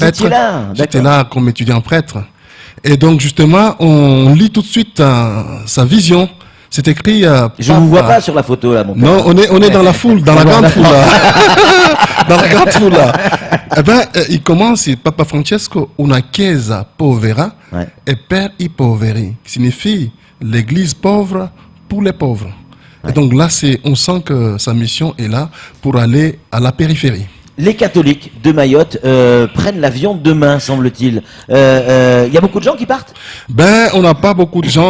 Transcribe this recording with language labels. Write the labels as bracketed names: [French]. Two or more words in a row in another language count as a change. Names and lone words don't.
[French] Vous étiez là, j'étais là comme étudiant prêtre. Et donc justement, on lit tout de suite sa vision. C'est écrit. Je ne vous vois pas sur la photo là, mon père. Non, on est dans la foule, dans la grande foule là. Dans la grande foule là. Eh ben, il commence, Papa Francesco, [Italian] una chiesa povera [French] et [Italian] per i poveri, [French] qui signifie l'église pauvre pour les pauvres. Et donc là, on sent que sa mission est là pour aller à la périphérie. Les catholiques de Mayotte prennent l'avion demain, semble-t-il. Il y a beaucoup de gens qui partent? Ben, on n'a pas beaucoup de gens.